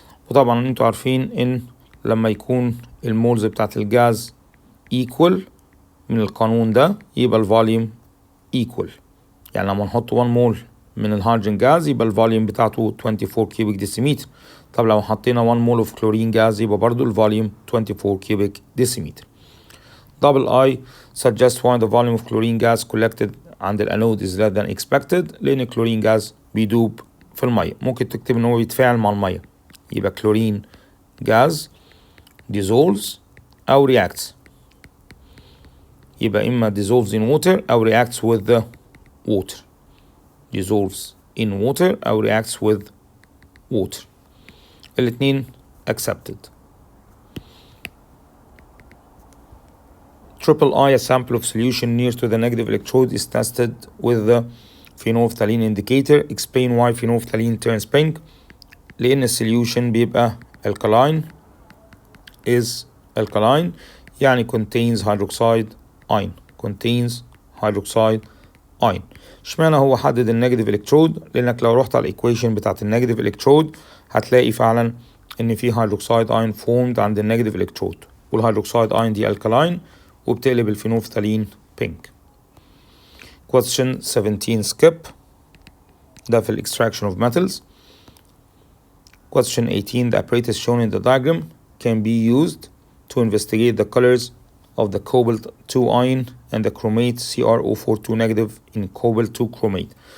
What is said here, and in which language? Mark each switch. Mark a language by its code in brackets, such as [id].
[ar] وطبعا انتوا عارفين ان لما يكون المولز بتاعت الجاز equal من القانون ده يبقى الفوليوم equal. يعني لما نحط 1 مول من الهيدروجين جاز يبقى الفوليوم بتاعته 24 كيوبيك ديسيمتر. طب لو حطينا 1 مول اوف كلورين جاز يبقى برضو الفوليوم 24 كيوبيك ديسيمتر. [en] Double I suggests why the volume of chlorine gas collected عند الانود is less than expected. [ar] لان الكلورين جاز بيدوب في الميه. ممكن تكتب ان هو بيتفاعل مع الميه. يبقى كلورين جاز dissolves او reacts. [en] يبقى اما dissolves in water او reacts with the water. dissolves in water او reacts with water. [ar] الاتنين accepted. [en] Triple I, a sample of solution near to the negative electrode, is tested with the phenolphthalein indicator. Explain why phenolphthalein turns pink. [ar] لأن السوليوشن بيبقى alkaline is alkaline يعني contains hydroxide ion اشمعنى هو حدد النيجاتيف الكترود؟ لأنك لو رحت على الايكويشن بتاعت النيجاتيف الكترود هتلاقي فعلا إن في هيدروكسيد ايون فورمد عند النيجاتيف الكترود، والهيدروكسيد ايون دي alkaline وبتقلب الفينولفتالين pink. [en] Question 17 skip، ده في ال extraction of metals. Question 18, the apparatus shown in the diagram can be used to investigate the colors of the cobalt-2 ion and the chromate CrO42 negative in cobalt-2 chromate.